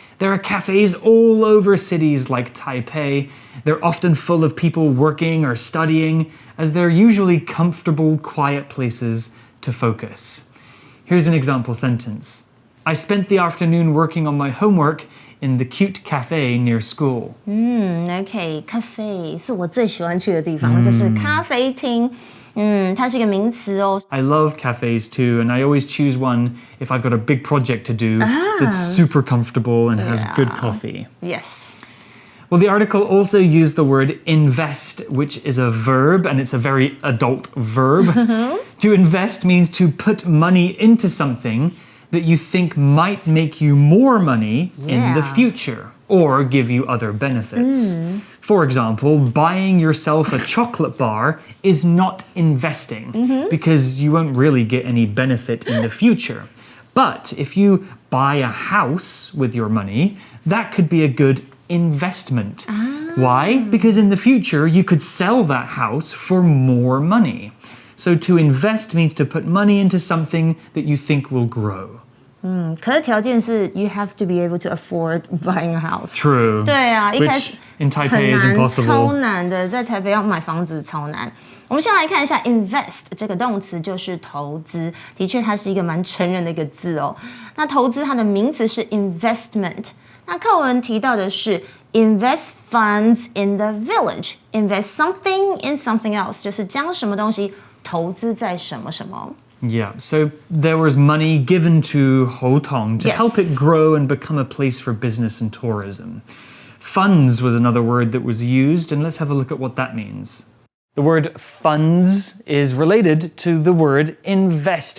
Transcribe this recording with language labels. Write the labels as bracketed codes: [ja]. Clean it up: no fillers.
[en] There are cafes all over cities like Taipei. They're often full of people working or studying, as they're usually comfortable, quiet places to focus. Here's an example sentence. I spent the afternoon working on my homework in the cute cafe near school. [zh] OK, cafe 是我最喜欢去的地方，就是咖啡厅。它是一个名词哦。 [en] I love cafes too, and I always choose one if I've got a big project to do that's super comfortable and has good coffee. Yes. Well, the article also used the word invest, which is a verb, and it's a very adult verb. To invest means to put money into something that you think might make you more money in the future or give you other benefits. For example, buying yourself a chocolate bar is not investing because you won't really get any benefit in the future. But if you buy a house with your money, that could be a good investment. Why? Because in the future, you could sell that house for more money. So to invest means to put money into something that you think will grow. [zh] 可是条件是 [en] you have to be able to afford buying a house. True. [zh] 对啊，一开始 [en] Which in Taipei is [zh] 很难， [en] impossible. [zh] 超难的，在台北要买房子超难。我们先来看一下 invest 这个动词，就是投资。的确，它是一个蛮成人的一个字哦。那投资它的名词是 investment。那课文提到的是 [en] invest funds in the village. Invest something in something else， [zh] 就是将什么东西投资在什么什么。 [en] Yeah, so there was money given to Houtong to help it grow and become a place for business and tourism. Funds was another word that was used, and let's have a look at what that means. The word funds is related to the word invest.